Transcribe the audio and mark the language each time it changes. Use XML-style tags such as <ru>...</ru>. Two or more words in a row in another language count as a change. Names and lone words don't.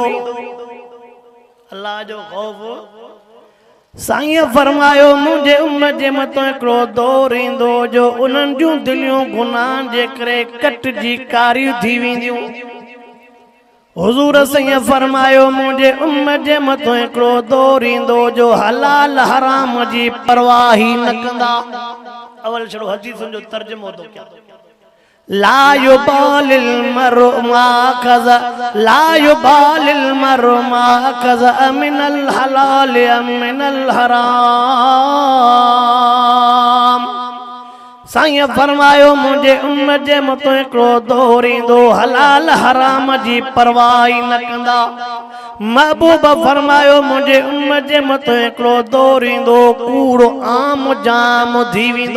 <sd>अल्लाह जो ख़ौफ साईं फरमायो मुझे उम्मत जे मथों हिकिड़ो दौर ईंदो जो उन्हनि जूं दिलियूं गुनाहनि जे करे कटिजी कारियूं थी वेंदियूं। हुज़ूर साईं फरमायो मुझे उम्मत जे मथों हिकिड़ो दौर ईंदो जो हलाल हराम जी परवाह ही न कंदा। अवल छड़ो हदीसुनि जो तर्जुमो थो कयां।</sd> <ar>لا يبالي المرء ما قضى، لا يبالي المرء ما قضى من الحلال من الحرام.</ar> <sd>साईं फरमायो मुझे उम्मत जे मथों हिकिड़ो दौर ईंदो हलाल हराम जी परवाह ही न कंदा। महबूब फरमायो मुझे उम्मत जे मथों हिकिड़ो दौर ईंदो कूड़ो आम जाम थी वेंदो।</sd>